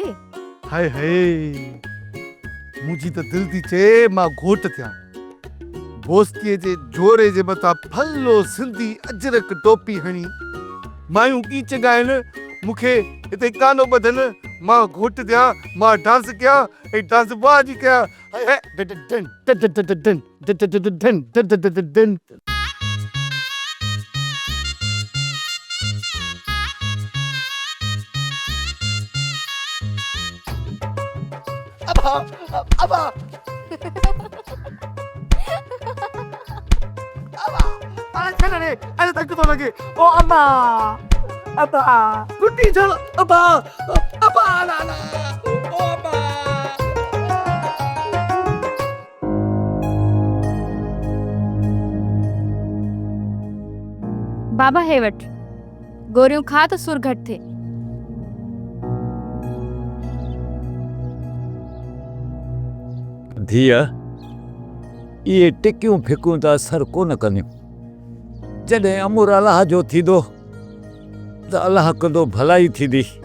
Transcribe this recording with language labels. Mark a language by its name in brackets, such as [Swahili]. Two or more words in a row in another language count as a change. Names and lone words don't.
[Sindhi] हाय हाय, मुंहिंजी त दिलि थी चए मां घोट थियां, दोस्तीअ जे जोरे जे मथां फलो सिंधी अजरक टोपी हणी मायूं गीत ॻाइनि, मूंखे हिते गानो ॿधनि, मां घोट थियां, मां डांस कयां ऐं डांस बाजी कयां। हाय हाय, डन डन डन डन डन डन डन डन डन। अबा अरे अरे तक तो लगे ओ अम्मा अबा टूटी चल अबा अबा ला ला ओ अबा। बाबा हे वठ गोरियूं खा त सुर घट थे। धीअ, इहे टिकियूं फिकूं त असर कोन कंदियूं। जॾहिं अमुर अलाह जो थींदो त अलाह कंदो भलाई थींदी।